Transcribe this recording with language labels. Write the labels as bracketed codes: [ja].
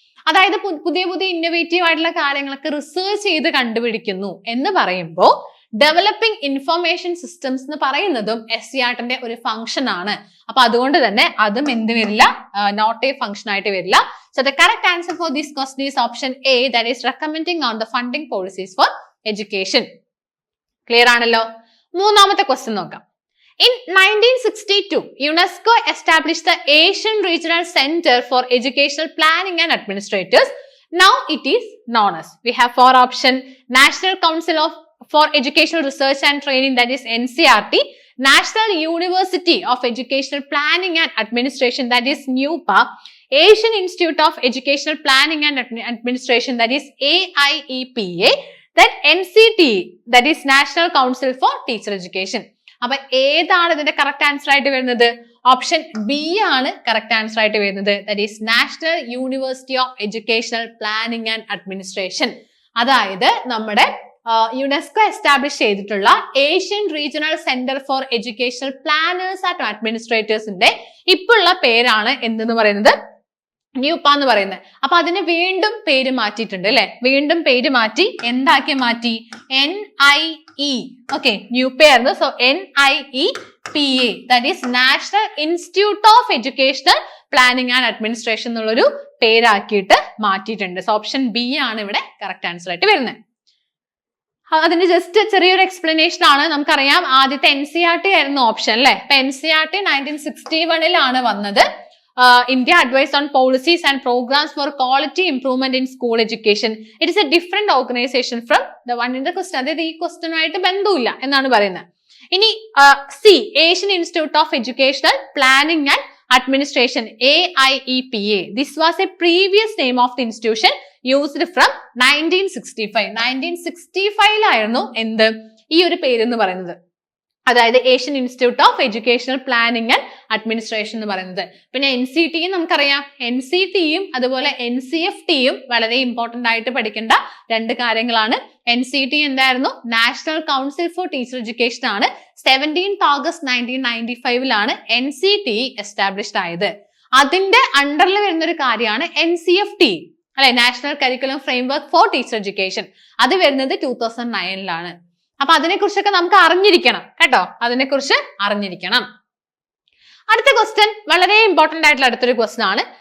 [ml] അതായത് പുതിയ ഇന്നോവേറ്റീവ് ആയിട്ടുള്ള കാര്യങ്ങളൊക്കെ റിസർച്ച് ചെയ്ത് കണ്ടുപിടിക്കുന്നു എന്ന് പറയുമ്പോൾ ഡെവലപ്പിംഗ് ഇൻഫർമേഷൻ സിസ്റ്റംസ് എന്ന് പറയുന്നതും SCERT-ന്റെ ഒരു ഫംഗ്ഷൻ ആണ്. അപ്പൊ അതുകൊണ്ട് തന്നെ അതും എന്ത് വരില്ല, [en] not a function [ml] ആയിട്ട് വരില്ല. [en] So the correct answer for this question is option A, that is recommending on the funding policies for education. [ml] Clear ആണല്ലോ? മൂന്നാമത്തെ ക്വസ്റ്റ്യൻ നോക്കാം. [en] In 1962, UNESCO established the Asian Regional Center for Educational Planning and Administrators. Now it is known as, we have 4 options: National Council for Educational Research and Training, that is NCRT, National University of Educational Planning and Administration, that is NUPA, Asian Institute of Educational Planning and Administration, that is AIEPA, then NCTE, that is National Council for Teacher Education. [ml] അപ്പൊ ഏതാണ് ഇതിന്റെ correct answer ആയിട്ട് വരുന്നത്? Option B ആണ് correct answer ആയിട്ട് വരുന്നത്. [en] That is National University of Educational Planning and Administration. [ml] അതായത് നമ്മുടെ യുനെസ്കോ എസ്റ്റാബ്ലിഷ് ചെയ്തിട്ടുള്ള Asian regional centre for educational planners and അഡ്മിനിസ്ട്രേറ്റേഴ്സിന്റെ ഇപ്പോഴുള്ള പേരാണ് എന്തെന്ന് പറയുന്നത്? ന്യൂപ്പ എന്ന് പറയുന്നത്. അപ്പൊ അതിന് വീണ്ടും പേര് മാറ്റിയിട്ടുണ്ട് അല്ലെ? വീണ്ടും പേര് മാറ്റി എന്താക്കി മാറ്റി? NIE. ഓക്കെ, ന്യൂപ്പ ആയിരുന്നു. So NIEPA, that is national institute of educational planning and administration എന്നുള്ളൊരു പേരാക്കിയിട്ട് മാറ്റിയിട്ടുണ്ട്. സോ ഓപ്ഷൻ ബി ആണ് ഇവിടെ കറക്റ്റ് ആൻസർ ആയിട്ട് വരുന്നത്. അതിന്റെ ജസ്റ്റ് ചെറിയൊരു എക്സ്പ്ലനേഷൻ ആണ്. നമുക്കറിയാം ആദ്യത്തെ NCERT ആയിരുന്നു ഓപ്ഷൻ അല്ലെ? അപ്പൊ NCERT 1961 വന്നത്. [en] India Advice on Policies and Programs for Quality Improvement in School Education. It is a different organization from the one in the question. [ml] അതായത് ഈ ക്വസ്റ്റ്യൻ ആയിട്ട് ബന്ധമില്ല എന്നാണ് പറയുന്നത്. [en] ഇനി C, Asian Institute of Educational Planning and Administration, AIEPA. This was a previous name of the institution used from 1965. [ml] 1965 എന്ത് ഈ ഒരു പേരെന്ന് പറയുന്നത്? അതായത് Asian institute of educational planning and administration എന്ന് പറയുന്നത്. പിന്നെ NCTയും നമുക്കറിയാം. NCTയും അതുപോലെ NCFTയും വളരെ ഇമ്പോർട്ടന്റ് ആയിട്ട് പഠിക്കേണ്ട 2 കാര്യങ്ങളാണ്. NCT എന്തായിരുന്നു? National council four teacher education ആണ്. 17th August 1995 NCT എസ്റ്റാബ്ലിഷ്ഡ് ആയത്. അതിന്റെ അണ്ടറിൽ വരുന്ന ഒരു കാര്യമാണ് NCFT അല്ലെ? National curriculum framework four teacher education. അത് വരുന്നത് 2009 അപ്പൊ അതിനെക്കുറിച്ചൊക്കെ നമുക്ക് അറിഞ്ഞിരിക്കണം കേട്ടോ. അതിനെക്കുറിച്ച് അറിഞ്ഞിരിക്കണം. അടുത്ത ക്വസ്റ്റ്യൻ വളരെ ഇമ്പോർട്ടന്റ് ആയിട്ടുള്ള അടുത്തൊരു ക്വസ്റ്റ്യൻ ആണ്.